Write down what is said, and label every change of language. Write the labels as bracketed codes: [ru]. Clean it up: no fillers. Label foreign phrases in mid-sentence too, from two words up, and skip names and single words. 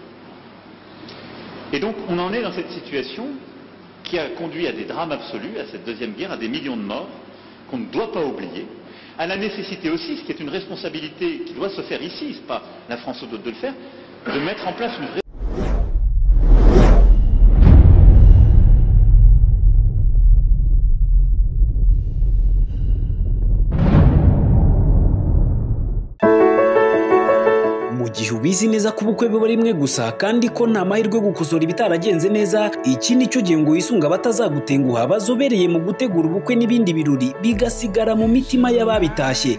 [fr] Et donc, on en est dans cette situation qui a conduit à des drames absolus, à cette deuxième guerre, à des millions de morts, qu'on ne doit pas oublier, à la nécessité aussi, ce qui est une responsabilité qui doit se faire ici, ce n'est pas la France ou d'autres de le faire, de mettre en place une vraie... [rw] gihe ubizi neza ko ubukwe buba rimwe gusa kandi ko nta mahirwe yo gukosora ibitaragenze neza, iki ni cyo gihe ngo wisunga abatazagutenguha bazobereye mu gutegura ubukwe n'ibindi birori bigasigara mu mitima y'ababitashye.